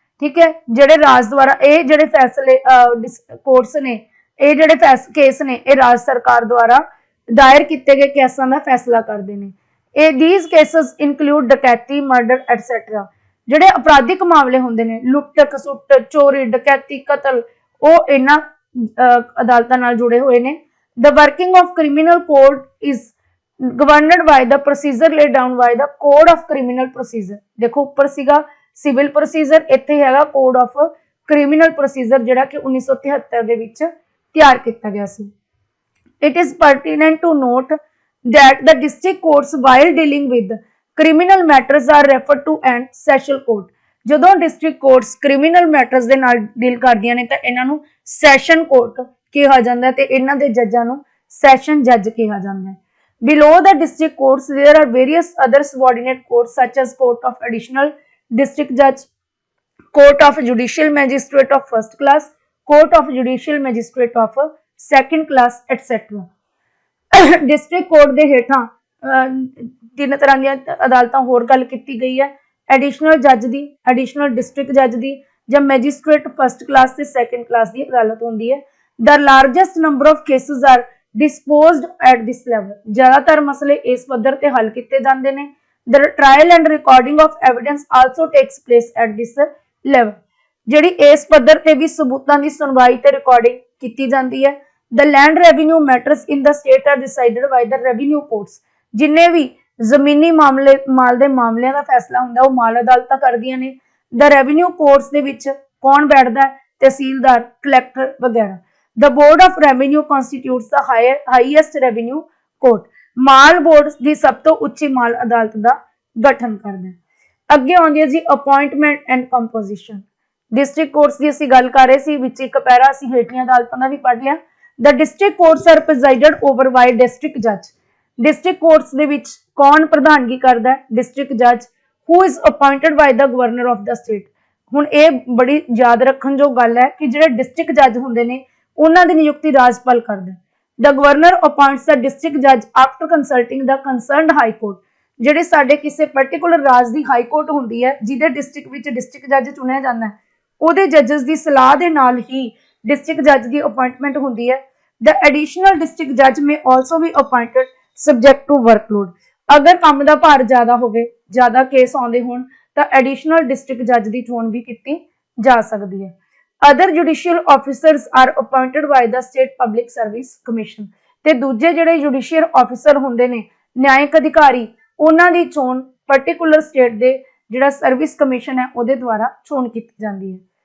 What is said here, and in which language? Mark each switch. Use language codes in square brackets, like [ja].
[pa] ਠੀਕ ਹੈ, ਜਿਹੜੇ ਰਾਜ ਦੁਆਰਾ ਇਹ ਜਿਹੜੇ ਫੈਸਲੇ ਕੋਰਟਸ ਨੇ, ਇਹ ਜਿਹੜੇ ਕੇਸ ਨੇ, ਇਹ ਰਾਜ ਸਰਕਾਰ ਦੁਆਰਾ ਦਾਇਰ ਕੀਤੇ ਗਏ ਕੇਸਾਂ ਦਾ ਫੈਸਲਾ ਕਰਦੇ ਨੇ। [en] These cases include [pa] ਡਕੈਤੀ, ਮਰਡਰ ਐਟਸੈਟਰਾ। ਜਿਹੜੇ ਅਪਰਾਧਿਕ ਮਾਮਲੇ ਹੁੰਦੇ ਨੇ, ਲੁੱਟ ਖਸੁੱਟ, ਚੋਰੀ, ਡਕੈਤੀ, ਕਤਲ, ਉਹ ਇਹਨਾਂ ਅਦਾਲਤਾਂ ਨਾਲ ਜੁੜੇ ਹੋਏ ਨੇ। [en] The working of criminal court is governed by the procedure laid down by the Code of Criminal Procedure। [pa] ਦੇਖੋ ਉੱਪਰ ਸੀਗਾ ਸਿਵਲ ਪ੍ਰੋਸੀਜਰ, ਇੱਥੇ ਹੈਗਾ ਕੋਡ ਆਫ ਕ੍ਰਿਮੀਨਲ ਪ੍ਰੋਸੀਜਰ, ਜਿਹੜਾ ਕਿ 1973 ਦੇ ਵਿੱਚ ਤਿਆਰ ਕੀਤਾ ਗਿਆ ਸੀ। [en] It is pertinent to note that the district courts while dealing with criminal matters are referred to and session court। [pa] ਜਦੋਂ district courts criminal matters ਦੇ ਨਾਲ ਡੀਲ ਕਰਦੀਆਂ ਨੇ ਤਾਂ ਇਹਨਾਂ ਨੂੰ session court ਕਿਹਾ ਜਾਂਦਾ ਹੈ, ਤੇ ਇਹਨਾਂ ਦੇ ਜੱਜਾਂ ਨੂੰ session judge ਕਿਹਾ ਜਾਂਦਾ ਹੈ। [en] Below the district courts there are various other subordinate courts such as court of additional district judge, court of judicial magistrate of first class, court of judicial magistrate of second class, etc। [pa] District court ਦੇ ਹੇਠਾਂ ਤਿੰਨ ਤਰ੍ਹਾਂ ਦੀਆਂ ਅਦਾਲਤਾਂ ਹੋਰ ਗੱਲ ਕੀਤੀ ਗਈ ਹੈ। ਐਡੀਸ਼ਨਲ ਜੱਜ ਦੀ, ਐਡੀਸ਼ਨਲ ਡਿਸਟ੍ਰਿਕਟ ਜੱਜ ਦੀ, ਜਾਂ ਮੈਜਿਸਟ੍ਰੇਟ ਫਸਟ ਕਲਾਸ ਤੇ ਸੈਕੰਡ ਕਲਾਸ ਦੀ ਅਦਾਲਤ ਹੁੰਦੀ ਹੈ। [en] The largest number of cases are disposed at this level. [pa] ਜ਼ਿਆਦਾਤਰ ਮਸਲੇ ਇਸ ਪੱਧਰ ਤੇ ਹੱਲ ਕੀਤੇ ਜਾਂਦੇ ਨੇ। [en] The trial and recording of evidence also takes place at this level. [pa] ਜਿਹੜੀ ਇਸ ਪੱਧਰ ਤੇ ਵੀ ਸਬੂਤਾਂ ਦੀ ਸੁਣਵਾਈ ਤੇ ਰਿਕਾਰਡਿੰਗ ਕੀਤੀ ਜਾਂਦੀ ਹੈ। [en] The land revenue matters in the state are decided by the revenue courts। [pa] ਜਿੰਨੇ ਵੀ ਜ਼ਮੀਨੀ ਮਾਮਲੇ, ਮਾਲ ਦੇ ਮਾਮਲਿਆਂ ਦਾ ਫੈਸਲਾ ਹੁੰਦਾ, ਉਹ ਮਾਲ ਅਦਾਲਤਾਂ ਕਰਦੀਆਂ ਨੇ। [en] The revenue courts [pa] ਦੇ ਵਿੱਚ ਕੌਣ ਬੈਠਦਾ ਹੈ? ਤਹਿਸੀਲਦਾਰ, ਕਲੈਕਟਰ ਵਗੈਰਾ। [en] The board of revenue constitutes the highest revenue court। [pa] Mall board ਦੀ ਸਭ ਤੋਂ ਉੱਚੀ ਮਾਲ ਅਦਾਲਤ ਦਾ ਗਠਨ ਕਰਦਾ ਹੈ। ਅੱਗੇ ਆਉਂਦੀ ਹੈ ਜੀ [en] Appointment and composition. [pa] District courts ਦੀ ਅਸੀਂ ਗੱਲ ਕਰ ਰਹੇ ਸੀ, ਵਿੱਚ ਇੱਕ ਪੈਰਾ ਅਸੀਂ ਹੇਠਲੀਆਂ ਅਦਾਲਤਾਂ ਦਾ ਵੀ ਪੜ੍ਹ ਲਿਆ। [en] The district courts are presided over by district judge। [pa] district courts ਦੇ ਵਿੱਚ ਕੌਣ ਪ੍ਰਧਾਨਗੀ ਕਰਦਾ ਹੈ? [en] district judge who is appointed by the governor of the state। [pa] ਹੁਣ ਇਹ ਬੜੀ ਯਾਦ ਰੱਖਣ ਜੋ ਗੱਲ ਹੈ ਕਿ ਜਿਹੜੇ district judge ਹੁੰਦੇ ਨੇ, ਉਹਨਾਂ ਦੀ ਨਿਯੁਕਤੀ ਰਾਜਪਾਲ ਕਰਦਾ ਹੈ। [en] The governor appoints the district judge after consulting the concerned high court। [pa] ਜਿਹੜੇ ਸਾਡੇ ਕਿਸੇ particular ਰਾਜ ਦੀ ਹਾਈ ਕੋਰਟ ਹੁੰਦੀ ਹੈ, ਜਿਹਦੇ ਡਿਸਟ੍ਰਿਕਟ ਵਿੱਚ ਡਿਸਟ੍ਰਿਕਟ ਜੱਜ ਚੁਣਿਆ ਜਾਂਦਾ ਹੈ, ਉਹਦੇ ਜੱਜਸ ਦੀ ਸਲਾਹ ਦੇ ਨਾਲ ਹੀ ਡਿਸਟ੍ਰਿਕਟ ਜੱਜ ਦੀ ਅਪਾਇੰਟਮੈਂਟ ਹੁੰਦੀ ਹੈ। [en] The additional district judge may also be appointed subject to workload। [pa] ਅਗਰ ਕੰਮ ਦਾ ਭਾਰ ਜ਼ਿਆਦਾ ਹੋਵੇ, ਜ਼ਿਆਦਾ ਕੇਸ ਆਉਂਦੇ ਹੋਣ, ਤਾਂ ਐਡੀਸ਼ਨਲ ਡਿਸਟ੍ਰਿਕਟ ਜੱਜ ਦੀ ਚੋਣ ਵੀ ਕੀਤੀ ਜਾ ਸਕਦੀ ਹੈ। [en] Other judicial officers are appointed by the State Public Service Commission। [pa] ਤੇ ਦੂਜੇ ਜਿਹੜੇ ਜੁਡੀਸ਼ੀਅਲ ਆਫੀਸਰ ਹੁੰਦੇ ਨੇ, ਨਿਆਇਕ ਅਧਿਕਾਰੀ, ਉਹਨਾਂ ਦੀ ਚੋਣ ਪਾਰਟਿਕੂਲਰ ਸਟੇਟ ਦੇ ਜਿਹੜਾ ਸਰਵਿਸ ਕਮਿਸ਼ਨ ਹੈ, ਉਹਦੇ ਦੁਆਰਾ ਚੋਣ ਕੀਤੀ ਜਾਂਦੀ ਹੈ।